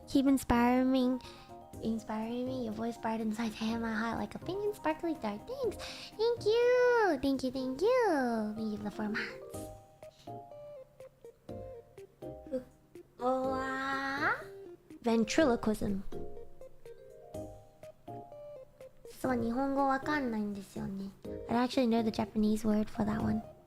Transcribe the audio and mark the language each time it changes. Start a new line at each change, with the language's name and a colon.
English: Keep inspiring me. Your voice bright inside my heart like a pink and sparkly dart. Thanks. Thank you. Thank you for the 4 months. Ventriloquism.
Japanese: そう、日本語わかんないんですよね.
English: I actually know the Japanese word for that one.